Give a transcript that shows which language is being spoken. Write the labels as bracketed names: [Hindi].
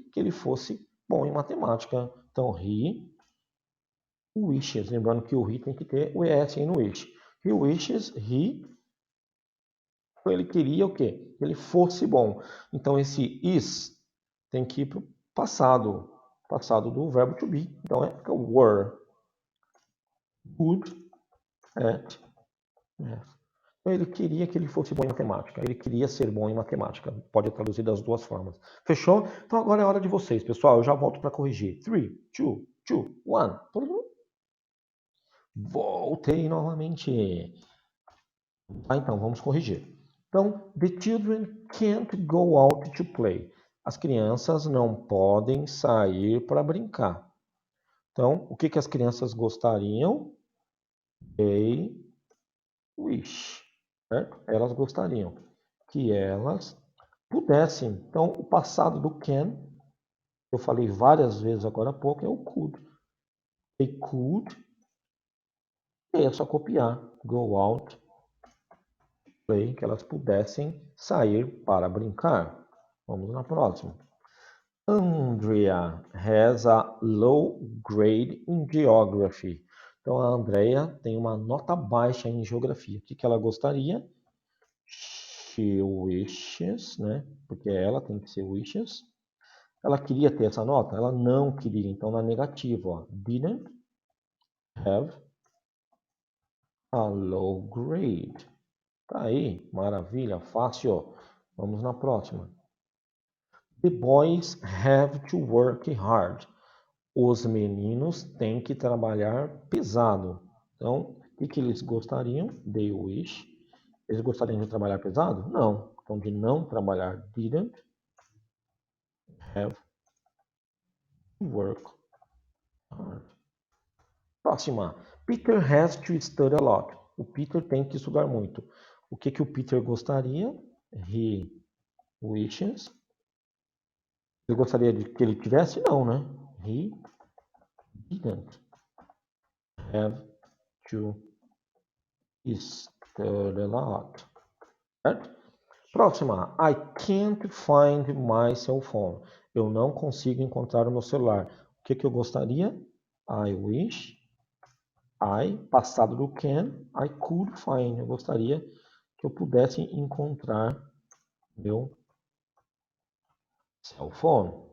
[Portuguese] Que ele fosse bom em matemática. Então [English] he wishes, [Portuguese] lembrando que o he tem que ter o es aí no wish. [English] He wishes, [Portuguese] ele queria o quê? Que ele fosse bom. Então esse is tem que ir para o passado, passado do verbo to be. [English] Então fica were good at math. [Portuguese] Então, ele queria que ele fosse bom em matemática. Ele queria ser bom em matemática. Pode traduzir das duas formas. Fechou? Então agora é hora de vocês, pessoal. Eu já volto para corrigir. 3, 2, 1. Todo mundo? Voltei novamente. Então, vamos corrigir. [English] Então, the children can't go out to play. [Portuguese] As crianças não podem sair para brincar. Então, o que as crianças gostariam? [English] They wish. [Portuguese] Certo? Elas gostariam que elas pudessem. Então, o passado do can, eu falei várias vezes agora há pouco, é o could. [English] They could, [Portuguese] e é só copiar. [English] Go out, play, [Portuguese] que elas pudessem sair para brincar. Vamos na próxima. [English] Andrea has a low grade in geography. [Portuguese] Então, a Andrea tem uma nota baixa em geografia. O que ela gostaria? She wishes, né? Porque ela tem que ser wishes. Ela queria ter essa nota? Ela não queria. Então, na negativa, ó, [English] didn't have a low grade. [Portuguese] Tá aí, maravilha, fácil. Vamos na próxima. [English] The boys have to work hard. [Portuguese] Os meninos têm que trabalhar pesado. Então, o que eles gostariam? [English] They wish. [Portuguese] Eles gostariam de trabalhar pesado? Não. Então, de não trabalhar, [English] didn't have to work hard. [Portuguese] Próxima. [English] Peter has to study a lot. [Portuguese] O Peter tem que estudar muito. O que o Peter gostaria? [English] He wishes. [Portuguese] Ele gostaria de que ele tivesse? Não, né? [English] He didn't have to study a lot. Certo? Próxima. I can't find my cell phone. [Portuguese] Eu não consigo encontrar o meu celular. [English] O que eu gostaria? I wish. I, passado do can. I could find. [Portuguese] Eu gostaria que eu pudesse encontrar meu cell phone.